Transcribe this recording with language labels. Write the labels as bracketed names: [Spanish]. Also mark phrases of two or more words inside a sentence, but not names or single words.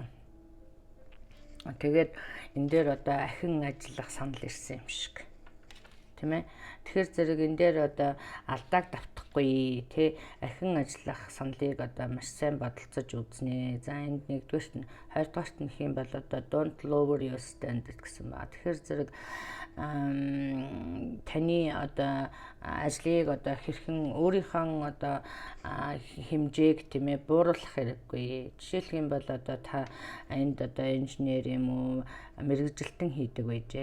[Mongolian] Тэгээд энэ дээр одоо ахин ажиллах санал ирсэн юм шиг. Тийм ээ. Тэгэхээр зэрэг энэ дээр одоо алдааг давтахгүй тий ахин ажиллах саналыг одоо маш сайн бодолцож үзнэ. За энд нэгдүгээрт нь хоёрдугаарт нь хэм бол одоо [English] don't lower your standard [Mongolian] гэсэн ба. Тэгэхээр зэрэг таны одоо ажлыг одоо хэрхэн өөрийнхөө одоо хэмжээг тийм ээ бууруулах хэрэггүй. Жишээлх юм бол одоо та энд одоо инженер юм уу мэргэжилтэн хийдэг байжээ.